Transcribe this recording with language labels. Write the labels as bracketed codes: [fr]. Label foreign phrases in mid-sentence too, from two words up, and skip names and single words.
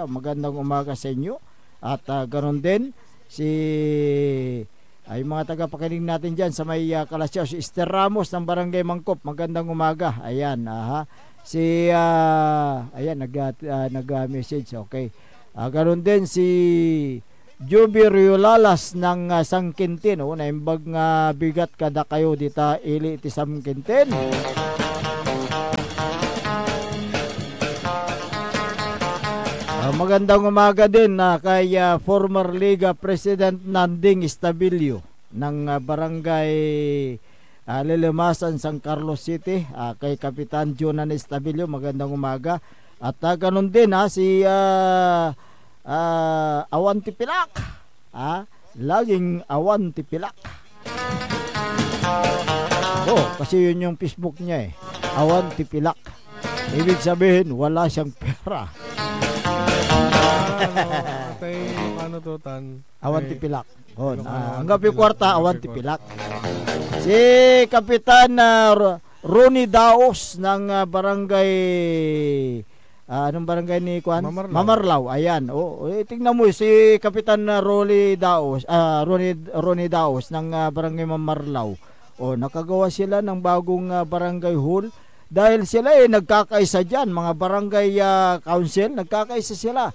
[tl] Magandang umaga sa inyo. At ganoon din ay mga tagapakinig natin diyan sa may Kalasyaw, si Esther Ramos ng Barangay Mangkop. Magandang umaga. Ayan, si ayan nag-message. [ilo] Okay. [tl] Ganoon din si [ilo] Joby Riolalas ng Sangkintin, naimbag nga bigat kada kayo dita ili iti Sangkintin. [tl] Magandang umaga din kay former Liga President Nanding Estabilio ng Barangay Lilimasan, San Carlos City, kay Kapitan Jonan Estabilio. Magandang umaga. At ganun din si Awan Tipilak. Laging Awan Tipilak. Kasi yun yung Facebook niya Awan Tipilak. Ibig sabihin wala siyang pera. Ano to tan? Awan Tipilak. Hanggang kwarta Awan Tipilak. Si Kapitan Ronnie Daos ng Barangay anong barangay ni Juan? Mamarlaw. Ayan. Tingnan mo si Kapitan Ronnie Daos, Ronnie Daos ng Barangay Mamarlaw. Nakagawa sila ng bagong barangay hall dahil sila nagkakaisa diyan, mga barangay council, nagkakaisa sila.